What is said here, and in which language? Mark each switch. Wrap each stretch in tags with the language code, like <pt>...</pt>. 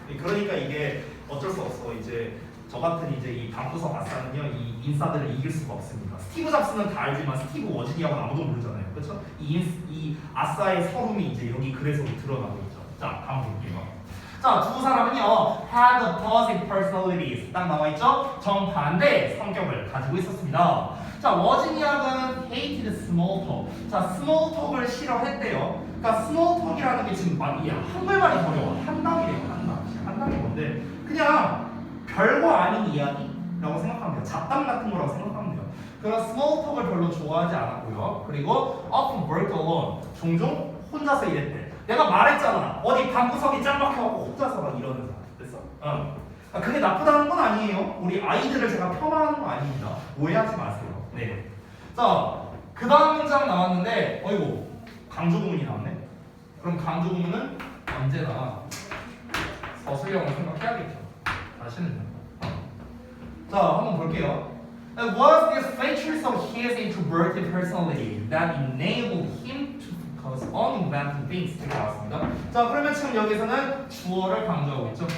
<ko>그러니까 이게 어쩔 수 없어. 이제 저 같은 이제 이 방구석 아싸는요, 이 인싸들을 이길 수가 없습니다. 스티브 잡스는 다 알지만 스티브 워지니악은 아무도 모르잖아요. 그렇죠? 이 아싸의 서름이 이제 여기 글에서 드러나고 있죠. 자, 다음 볼게요. 자, 두 사람은요,</ko> <en>had opposite personalities.</en> <ko>딱 나와 있죠? 정반대 성격을 가지고 있었습니다. 자, 워지니악은</ko> <en>hated small talk.</en> <ko>자, small talk을 싫어했대요. 그러니까 small talk이라는 게 지금 한글말이 어려워. 한담이래요. 한담이 뭔데? 그냥 별거 아닌 이야기라고 생각하면 돼요. 잡담 같은 거라고 생각하면 돼요. 그런 small talk을 별로 좋아하지 않았고요.</ko> <en>그리고 often worked alone.</en> <ko>종종 혼자서 일했대. 내가 말했잖아. 어디 방구석이 짱 박혀갖고 혼자서 막 이러는 사람. 됐어? 그게 나쁘다는 건 아니에요. 우리 아이들을 제가 폄하하는 거 아닙니다. 오해하지 마세요. 네. 자, 그 다음 문장 나왔는데, 어이구, 강조구문이 나왔네. 그럼 강조구문은 언제나 서술형을 생각해야겠죠. 다시는. 자, 한번 볼게요.</ko> <en>It was these features of his introverted personality that enabled him to focus on inventing things.</en> <ko>이렇게 나왔습니다. 자, 그러면 지금 여기서는 주어를 강조하고 있죠.</ko>